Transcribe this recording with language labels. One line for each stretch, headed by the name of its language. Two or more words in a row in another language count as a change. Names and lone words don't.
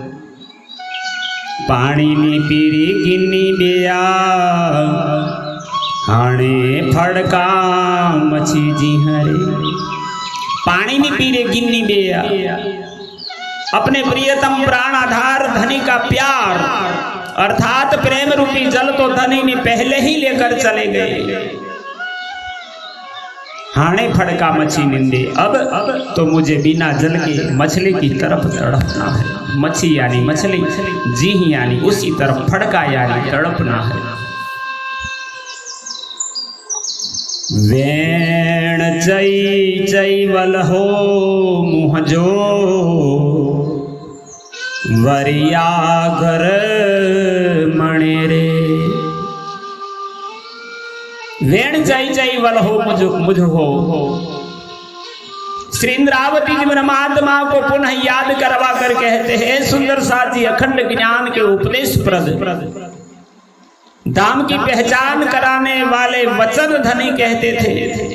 Sindhi: पानी नी पीरी गिन्नी बेया, हाणे फड़का मछी जी हरे। पानी नी पीरे गिन्नी बेया,
Hindi: अपने प्रियतम प्राण आधार धनी का प्यार अर्थात प्रेम रूपी जल तो धनी ने पहले ही लेकर चले गए।
Sindhi: हाणे फड़का मछी निंदे,
Hindi: अब तो मुझे बिना जल के मछली की तरफ तड़पना है। मछी यानी मछली, जी यानी उसी तरफ, फड़का यानी तड़पना है।
Sindhi: वेण चई चई वल हो मुँह जो, वरिया घर मणे रे। वेण चई चई वल हो मुझ हो।
Hindi: श्री इंद्रावती जी परमात्मा को पुनः याद करवा कर कहते हैं, सुंदर साथी अखंड ज्ञान के उपदेश प्रद, धाम की पहचान कराने वाले वचन धनी कहते थे।